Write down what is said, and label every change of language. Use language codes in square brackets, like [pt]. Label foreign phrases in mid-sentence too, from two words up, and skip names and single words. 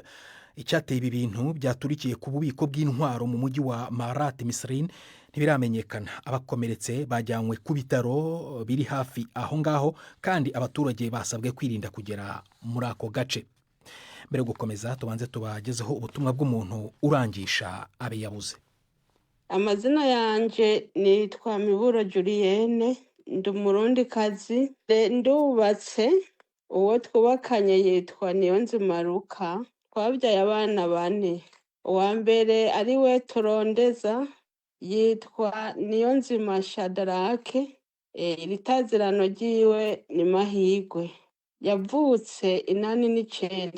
[rw] Icyateye ibi bintu byaturikiye ku bubiko bw'intwaro mu mujyi wa Marat Misrin ntibiramenyekana. Abakomeretse bajyanywe ku bitaro biri hafi aho ngaho, kandi abaturage basabwe kwirinda kugera muri ako gace. Mbere gukomeza tubanze tubagezeho ubutumwa bw'umuntu urangisha abe yabuze. [rn] Amazina yanje nitwa Miburo Julienne, ndi umurundikazi ndubatse, uwo twubakanye yitwa Niyonzima Luka, twabyaye abana 4. Uwa mbere ari we turondeza yitwa Niyonzima Shadarake, iritazirano ryiwe ni Mahigwe, yavutse 89.